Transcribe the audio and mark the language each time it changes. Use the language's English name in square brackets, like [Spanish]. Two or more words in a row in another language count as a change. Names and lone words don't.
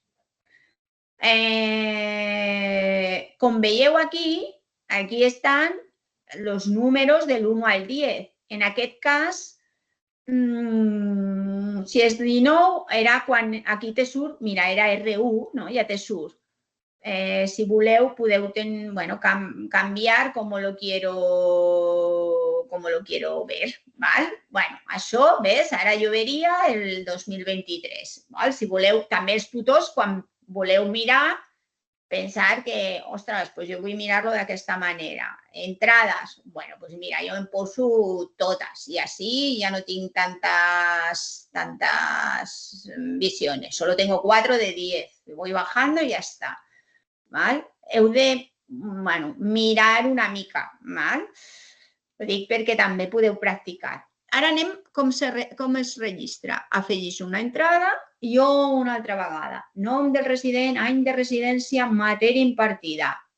[Catalan] Com veieu aquí, aquí estan els números de l'1 al 10. En aquest cas, si és 19, era quan aquí te surt, mira, era R1, ja te surt. Si voleu, podeu canviar com [Spanish] lo quiero ver. [Catalan] Això, ves, ara jo veria el 2023. Si voleu, també els tutors, quan voleu mirar, pensar que, ostres, jo vull mirar-lo d'aquesta manera. Entrades, doncs mira, jo em poso totes i així ja no tinc [Spanish] tantas visiones. Solo tengo 4 de 10. Voy bajando y ya está. [Catalan] Heu de mirar una mica. Ho dic perquè també podeu practicar. Ara anem com es registra. Afegeix una entrada i una altra vegada. Nom del resident, any de residència, matèria impartida.